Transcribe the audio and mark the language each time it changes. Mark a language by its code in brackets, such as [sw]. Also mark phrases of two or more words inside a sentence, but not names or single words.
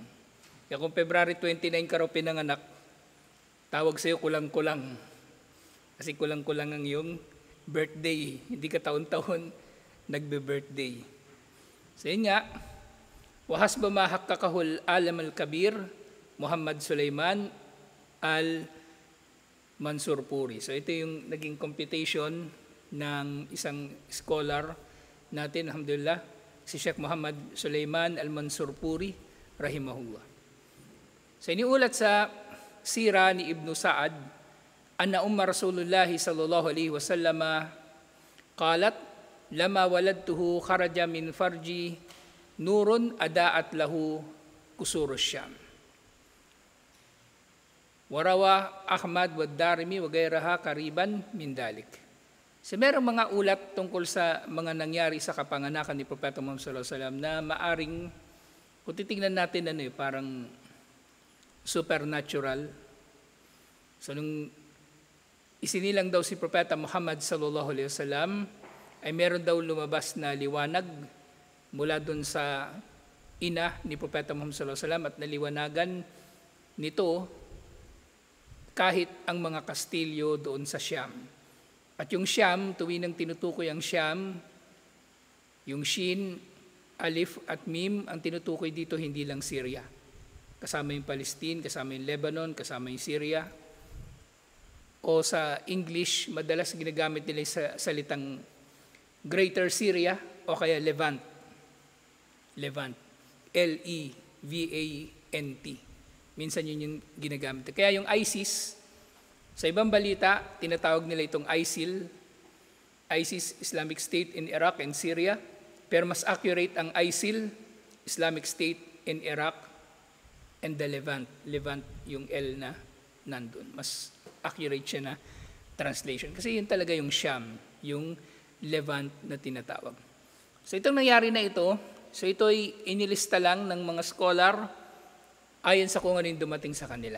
[tl] Kaya kung February 29 ka raw pinanganak, tawag sa'yo kulang-kulang. Kasi kulang-kulang ang iyong birthday. Hindi ka taon-taon nagbe-birthday. So yun nga, [ar] وحسب ما حققه العالم الكبير, [tl] Muhammad Sulaiman al-Mansurpuri. So ito yung naging computation ng isang scholar natin, alhamdulillah, si Sheikh Muhammad Sulaiman al-Mansurpuri, rahimahullah. So iniulat sa sira ni Ibn Sa'ad, [ar] أن رسول الله صلى الله عليه وسلم قالت، لما ولدته خرج من فرجي نور أضاءت له قصور الشام. ورواه أحمد والدارمي وغيرهما قريبا من ذلك. [tl] So merong mga ulat tungkol sa mga nangyari sa kapanganakan ni Propeta Muhammad [ar] صلى الله عليه وسلم [tl] na maaring, kung titingnan natin parang supernatural. So nung isinilang daw si Propeta Muhammad [ar] صلى الله عليه وسلم, [tl] ay meron daw lumabas na liwanag mula dun sa ina ni Propeta Muhammad [ar] صلى الله عليه وسلم [tl] at naliwanagan nito kahit ang mga kastilyo doon sa Syam. At yung Syam, tuwing tinutukoy ang Syam, yung Shin, Alif at Mim, ang tinutukoy dito hindi lang Syria. Kasama yung Palestine, kasama yung Lebanon, kasama yung Syria. O sa English, madalas ginagamit nila sa salitang Greater Syria o kaya Levant. Levant. L-E-V-A-N-T. Minsan yun yung ginagamit. Kaya yung ISIS, sa ibang balita, tinatawag nila itong ISIL, ISIS, Islamic State in Iraq and Syria. Pero mas accurate ang ISIL, Islamic State in Iraq and the Levant. Levant yung L na nandun. Mas accurate siya na translation. Kasi yun talaga yung Syam, yung Levant na tinatawag. So itong nangyari na ito, so ito'y inilista lang ng mga scholar ayon sa kung ano yung dumating sa kanila.